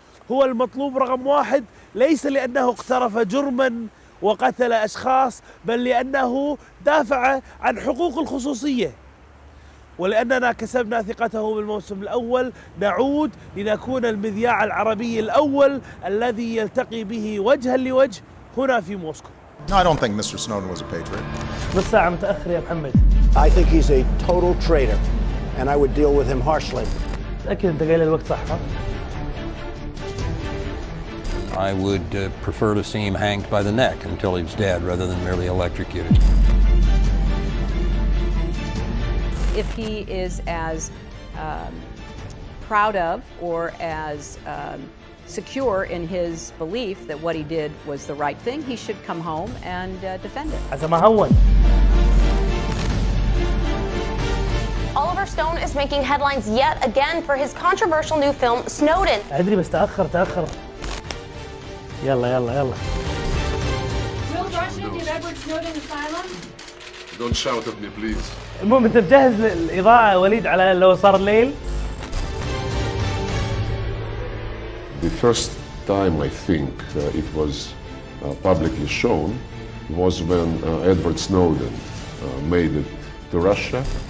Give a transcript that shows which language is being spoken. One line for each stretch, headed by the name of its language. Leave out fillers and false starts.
Arabic: هو المطلوب رقم 1 ليس لأنه اقترف جرما وقتل أشخاص، بل لأنه دافع عن حقوق الخصوصية. ولأننا كسبنا ثقته بالموسم الأول نعود لنكون المذياع العربي الأول الذي يلتقي به وجها لوجه هنا في موسكو.
English: No, I don't think Mr. Snowden was a patriot.
Arabic: نص ساعة متأخر يا محمد.
English: I think he's a total traitor and I would deal with him harshly.
Arabic: أكيد أنت قايل الوقت صح ها؟
English: I would prefer to see him hanged by the neck until he's dead rather than merely electrocuted. If he is as proud of or as secure in his belief that what he did was the right thing, he should come home and defend it.
Arabic: عسى ما هون.
English: Oliver Stone is making headlines yet again for his controversial new film, Snowden.
Arabic: أدري بس تأخر. يلا.
English: Will Russia give Edward Snowden asylum? Don't shout at me, please.
Arabic: المهم أنت مجهز الإضاءة وليد على لو صار الليل؟
English: The first time I think it was publicly shown was when Edward Snowden made it to Russia.